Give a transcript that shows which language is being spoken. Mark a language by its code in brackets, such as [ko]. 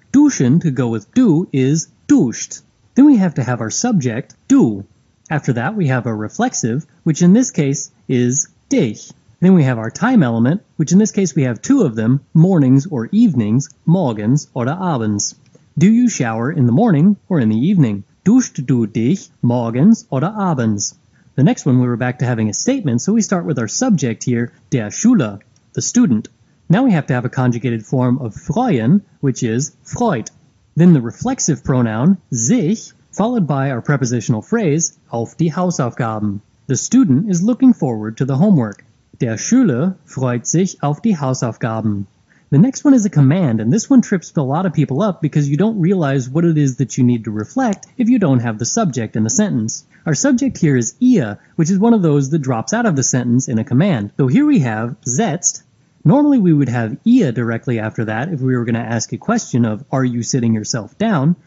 [en] Duschen, to go with du, is duscht. Then we have to have our subject, du. After that, we have our reflexive, which in this case is dich. Then we have our time element, which in this case we have 2 of them, mornings or evenings, [de] morgens oder abends. [en] Do you shower in the morning or in the evening? [de] Duscht du dich morgens oder abends? [en] The next one we were back to having a statement, so we start with our subject here, [de] der Schüler, [en] the student. Now we have to have a conjugated form of freuen, which is freut. Then the reflexive pronoun, sich, followed by our prepositional phrase, [de] auf die Hausaufgaben. [en] The student is looking forward to the homework. [de] Der Schüler freut sich auf die Hausaufgaben. [en] The next one is a command, and this one trips a lot of people up because you don't realize what it is that you need to reflect if you don't have the subject in the sentence. Our subject here is ihr, which is one of those that drops out of the sentence in a command. So here we have setzt. Normally we would have ihr directly after that if we were going to ask a question of, are you sitting yourself down?